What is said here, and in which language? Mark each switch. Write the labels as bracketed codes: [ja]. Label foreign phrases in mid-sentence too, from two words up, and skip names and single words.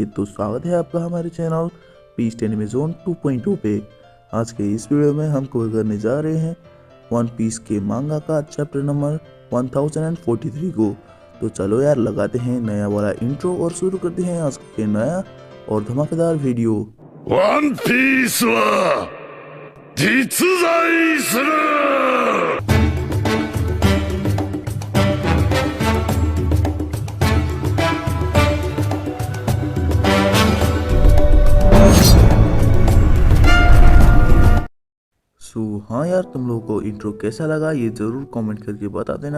[hi] तो स्वागत है आपका हमारे चैनल पीस एनिमे जोन 2.2 पे। आज के इस वीडियो में हम कवर करने जा रहे हैं वन पीस के मांगा का [en] chapter number [hi] 1043 को। तो चलो यार, लगाते हैं नया वाला इंट्रो और शुरू करते हैं आज के नया और धमाकेदार वीडियो। [ja] ワンピースは実在する。 [hi] हाँ यार, तुम लोगों को इंट्रो कैसा लगा ये ज़रूर कमेंट करके बता देना।